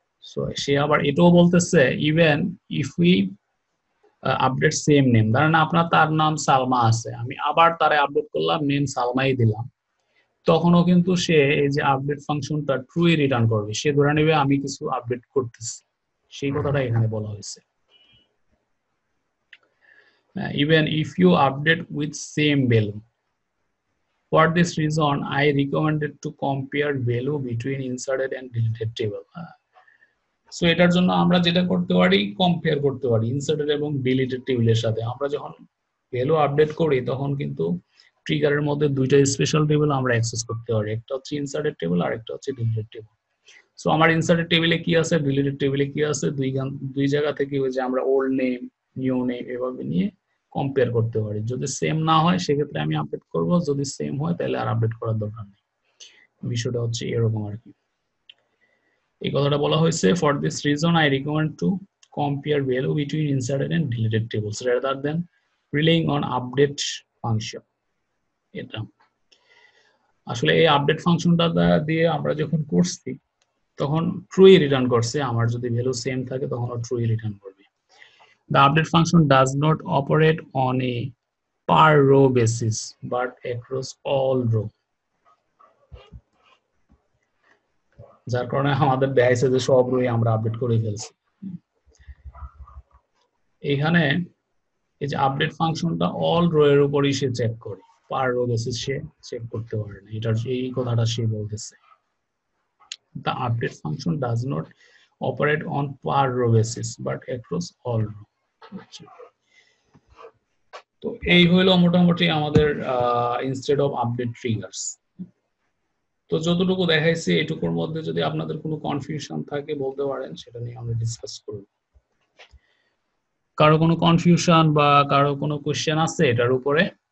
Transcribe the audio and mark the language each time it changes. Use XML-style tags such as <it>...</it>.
<bn>So সে আবার এটাও বলতেছে</bn> <en>even if we update same name,</en> <bn>ধরেন আপনার তার নাম সালমা আছে, আমি আবার তারে আপডেট করলাম নেম সালমাই দিলাম, তখনও কিন্তু সে এই যে আপডেট ফাংশনটা ট্রুই রিটার্ন করবে। সে ধরে নেবে আমি কিছু আপডেট করতেছি, সেই কথাটা এখানে বলা হয়েছে।</bn> <en>Even if you update with same value, for this reason I recommended to compare value between inserted and deleted table.</en> <bn>So এটার জন্য আমরা যেটা করতে পারি কম্পেয়ার করতে পারি ইনসার্টেড এবং ডিলিটেড টেবিলের সাথে। আমরা যখন ভ্যালু আপডেট করি তখন কিন্তু ট্রিগারের মধ্যে দুইটা স্পেশাল টেবিল আমরা অ্যাক্সেস করতে পারি, একটা হচ্ছে ইনসার্টেড টেবিল আর একটা হচ্ছে ডিলিটেড টেবিল। সো আমার ইনসার্টেড টেবিলে কি আছে, ডিলিটেড টেবিলে কি আছে, দুই জায়গা থেকে ওই যে আমরা ওল্ড নেম, নিউ নেম এভাবে নিয়ে কম্পেয়ার করতে পারি। যদি সেম না হয় সেক্ষেত্রে আমি আপডেট করব, যদি সেম হয় তাহলে আর আপডেট করার দরকার নেই। বিষয়টা হচ্ছে এরকম আর কি। এই কথাটা বলা হয়েছে</bn> <en>for this reason I recommend to compare value between inserted and deleted tables rather than relying on update function.</en> <bn>এটা আসলে এই আপডেট ফাংশনটা দিয়ে আমরা যখন করছি তখন ট্রুই রিটার্ন করছে, আমার যদি ভ্যালু সেম থাকে তখন ট্রুই রিটার্ন করবে।</bn> <en>The update function does not operate on a per row basis but across all row,</en> <bn>যার কারণে আমাদের দেখাইছে যে সব রোই আমরা আপডেট করে ফেলছি। এখানে এই যে আপডেট ফাংশনটা অল রো এর উপরই সে চেক করে, পার রো বেসিস সে চেক করতে পারে না। এটার এই কথাটা সে বলতেছে।</bn> <en>The update function does not operate on per row basis but across all row.</en> <bn>তো এই হলো মোটামুটি আমাদের ইনস্টেড অফ আপডেট ট্রিগার্স। তো যতটুকু দেখাইছি এটুকুর মধ্যে যদি আপনাদের কোনো কনফিউশন থাকে বলতে পারেন, সেটা নিয়ে আমরা ডিসকাস করব। কারো কোনো কনফিউশন বা কারো কোনো কোশ্চেন আছে এটার উপরে?</bn>